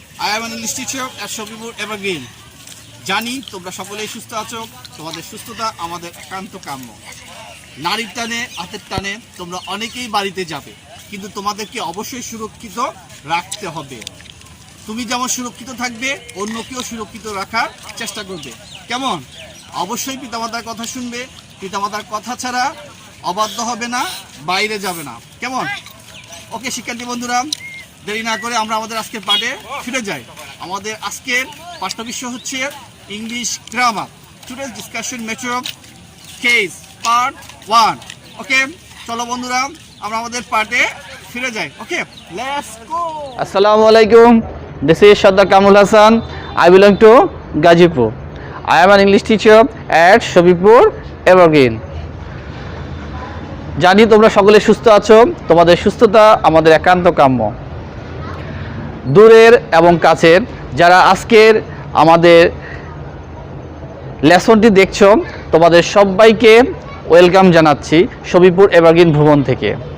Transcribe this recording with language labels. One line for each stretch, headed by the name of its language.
English: I am an English teacher at Shopipur Evergreen.
Bangla: জানি তোমরা সকলেই সুস্থ আছো, তোমাদের সুস্থতা আমাদের একান্ত কাম্য। নারীর টানে হাতের টানে তোমরা অনেকেই বাড়িতে যাবে, কিন্তু তোমাদেরকে অবশ্যই সুরক্ষিত রাখতে হবে। তুমি যেমন সুরক্ষিত থাকবে, অন্যকেও সুরক্ষিত রাখার চেষ্টা করবে। কেমন? অবশ্যই পিতামাতার কথা শুনবে, পিতামাতার কথা ছাড়া অবাধ্য হবে না, বাইরে যাবে না। কেমন? ওকে শিক্ষার্থী বন্ধুরা, দেরি না করে আমরা আমাদের আজকের পাঠে ফিরে যাই। আমাদের আজকের পাঠ্য বিষয় হচ্ছে English grammar.
English: Today's discussion matter of case part 1।
Bangla: ওকে, চলো বন্ধুরা আমরা আমাদের পাঠে ফিরে যাই।
English: Okay, let's go. Assalamu alaikum. This is Shadda Kamul Hassan. I belong to Gazipur. I am an English teacher at Shopipur Evergreen.
Bangla: জানি তোমরা সকলে সুস্থ আছো, তোমাদের সুস্থতা আমাদের একান্ত কাম্য। দূরের এবং কাছের যারা আজকের আমাদের লেসনটি দেখছো, তোমাদের সবাইকে ওয়েলকাম জানাচ্ছি শপীপুর এভারগ্রিন ভবন থেকে।